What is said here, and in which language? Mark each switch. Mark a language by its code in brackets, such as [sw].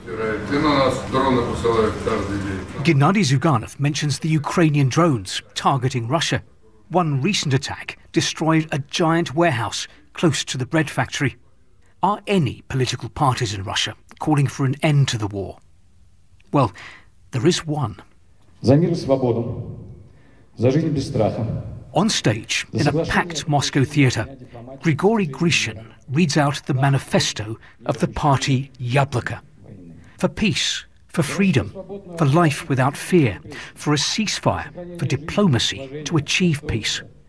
[en] Gennady Zyuganov mentions the Ukrainian drones targeting Russia. One recent attack destroyed a giant warehouse close to the bread factory. Are any political parties in Russia calling for an end to the war? Well, there is one. [ru] За мир и свободу, за жизнь без страха. [en] On stage, in a packed Moscow theatre, Grigory Grishin reads out the manifesto of the party Yabloko. For peace, for freedom, for life without fear, for a ceasefire, for diplomacy to achieve peace.